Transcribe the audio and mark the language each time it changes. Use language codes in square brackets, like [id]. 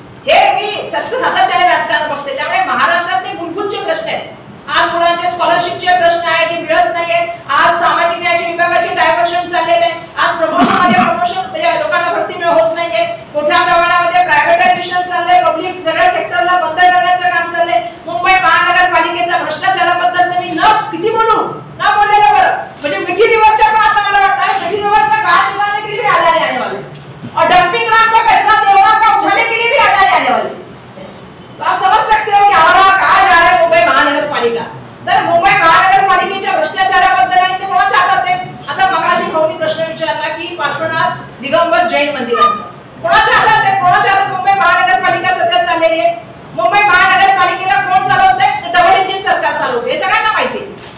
[mr] हे मी सातत्याने राजकारण बघते. त्यामुळे महाराष्ट्रातले मूलभूत जे प्रश्न आहेत, आज मुलांचे स्कॉलरशिपचे प्रश्न आहे की मिळत नाहीये, आज सामाजिक न्याय विभागाचे डायव्हर्शन चाललेले आहे, आज प्रमोशन म्हणजे लोकांना भरती होत नाहीये, मोठ्या प्रमाणामध्ये प्रायव्हेटायझेशन चाललंय, पब्लिक सगळ्या सेक्टरला बंद करण्याचं काम चाललंय. मुंबई महानगरपालिकेचा भ्रष्टाचाराबद्दल मी किती बोलू न बोललेलं बरं. म्हणजे मिठी रिव्हरच्या पण आता मला वाटतं मिठी रिव्हरचा [hi] कहा निकालने के लिए भी अदानी आने वाले और डंपिंग ग्राउंड का पैसा देवड़ा का उठाने के लिए भी अदानी आने वाले. तो आप समझ सकते हो की आम्हाला कहा जा रहा है मुंबई महानगरपालिका. [mr] तर मुंबई महानगरपालिकेच्या भ्रष्टाचाराबद्दल आणि ते कोणाच्या हातात आहे. आता मगाशी भाऊनी प्रश्न विचारला की पार्श्वनाथ दिगंबर जैन मंदिराचा कोणाच्या हातात आहे. कोणाच्या हातात मुंबई महानगरपालिका सध्या चाललेली आहे. मुंबई महानगरपालिकेला कोण चालवतंय, डबल इंजिन सरकार चालवते, हे सगळ्यांना माहिती आहे.